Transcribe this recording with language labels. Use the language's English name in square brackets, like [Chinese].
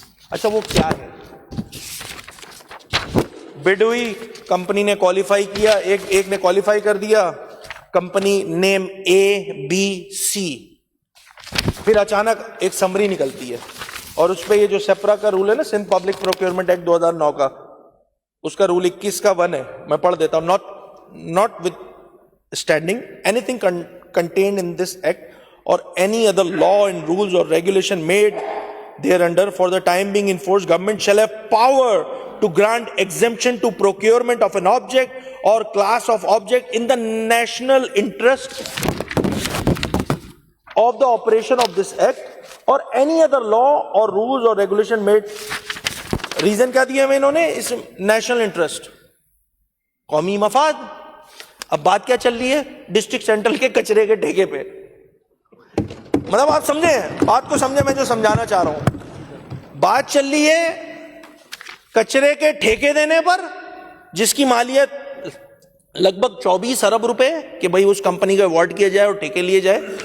[Urdu] اچھا وہ کیا ہے؟ بڈ ہوئی, کمپنی نے کوالیفائی کیا, ایک نے کوالیفائی کر دیا, کمپنی نیم ABC, پھر اچانک ایک سمری نکلتی ہے اور اس پہ یہ جو سیپرا کا رول ہے نا, سندھ پبلک پروکیورمنٹ ایکٹ 2009 کا, اس کا رول 21 کا 1 ہے, میں پڑھ دیتا ہوں. [English] not withstanding anything contained in this act or any other law and rules or regulation made thereunder for the time being in force, government shall have power to grant exemption to procurement of an object or class of object in the national interest of the operation of this act or any other law or rules or regulation made. [Urdu] Reason کیا دیا ہمیں انہوں نے؟ اس national interest, قومی مفاد. اب بات کیا چل رہی ہے؟ ڈسٹرکٹ سینٹرل کے کچرے کے ٹھیکے پہ. مطلب آپ سمجھیں بات کو, سمجھیں میں جو سمجھانا چاہ رہا ہوں. بات چل رہی ہے کچرے کے ٹھیکے دینے پر, جس کی مالیت لگ بھگ 24 ارب روپے, کہ بھائی اس کمپنی کو ایوارڈ کیا جائے اور ٹھیکے لیے جائے.